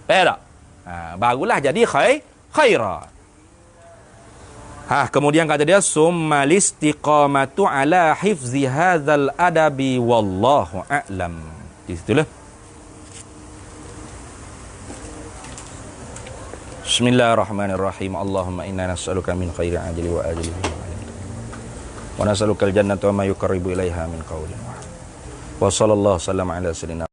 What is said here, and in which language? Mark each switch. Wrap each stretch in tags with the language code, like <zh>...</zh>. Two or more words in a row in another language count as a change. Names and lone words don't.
<ms>Faham tak? Barulah jadi khairat. Kemudian kata dia</ms> <ar>ثم الاستقامة على حفظ هذا الأدب والله أعلم.</ar> <ms>Di situlah.</ms> <ar>بسم الله الرحمن الرحيم. اللهم إنا نسألك من خير عاجله وآجله ونسألك الجنة وما يقرب إليها من قول. وصلى الله وسلم على سيدنا</ar>